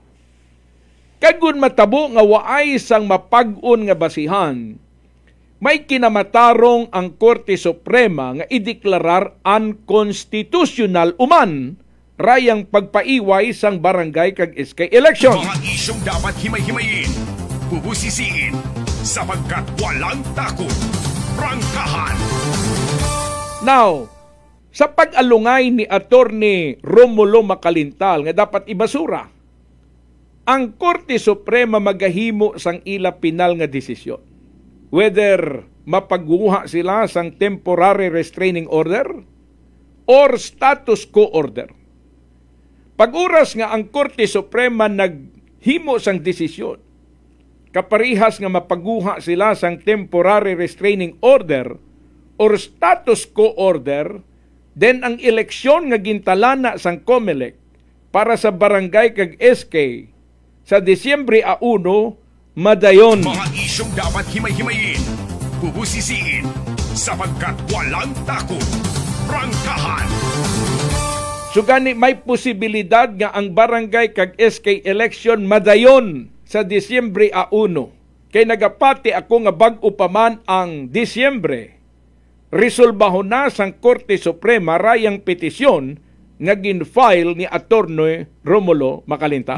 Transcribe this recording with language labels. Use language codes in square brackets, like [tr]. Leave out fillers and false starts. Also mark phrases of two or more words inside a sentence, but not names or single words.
[hil] Kagun matabo nga waay sang mapag-on nga basihan, may kinamatarong ang Korte Suprema nga ideklarar unconstitutional uman rayang pagpaiway sang barangay kag SK election. [tl] Mga isyong dapat himay-himayin, bubusisiin, sapagkat walang takot. Prangkahan! [hil] Now, sa pag-alungay ni Attorney Romulo Macalintal nga dapat ibasura, ang Korte Suprema magahimo sang ila pinal nga desisyon. Whether mapaguha sila sang [en] temporary restraining order or status quo order. [hil] Pag-uras nga ang Korte Suprema naghimo sang desisyon, kaparihas nga mapaguha sila sang [en] temporary restraining order or status quo order, [hil] then ang eleksyon nga gintalana sang COMELEC para sa barangay kag SK sa Disyembre 1, madayon. [tl] Mga isyong dapat himay-himayin, bubusisiin, sapagkat walang takot. Prangkahan! [hil] Sugani may posibilidad nga ang barangay kag SK election madayon sa Disyembre 1. Kay nagapati ako nga bag-o pa man ang Disyembre, resolbahon na sang Korte Suprema rayang petisyon nga gin-file ni Attorney Romulo Macalintal.